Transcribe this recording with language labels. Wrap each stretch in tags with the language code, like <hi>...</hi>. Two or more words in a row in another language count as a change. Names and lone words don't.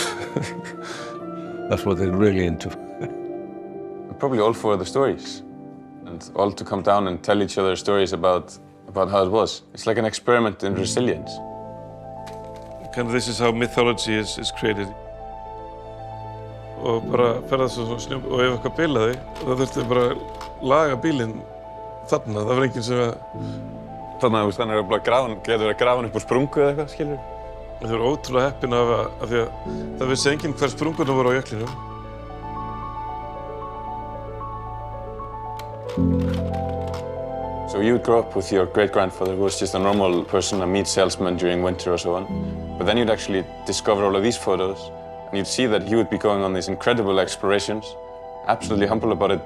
<en>That's what they're really into. Probably all for the stories, and all to come down and tell each other stories about how it was. It's like an experiment in resilience. Kind of this is how mythology is created.</en> <is>Og bara ferðast svona snjó og ef eitthvað bilaði, þá þurfti bara að laga bílinn þarna. Það var enginn sem að... Þannig að hann getur verið að grafa hann upp úr sprungu eða eitthvað, skilur? Þau voru ótrúlega heppin af því að það vissi enginn hver sprungurnar voru á jöklinum.</is> <en>So you would grow up with your great-grandfather who was just a normal person, a meat salesman during winter or so on. But then you'd actually discover all of these photos and you'd see that he would be going on these incredible explorations, absolutely humble about it.</en>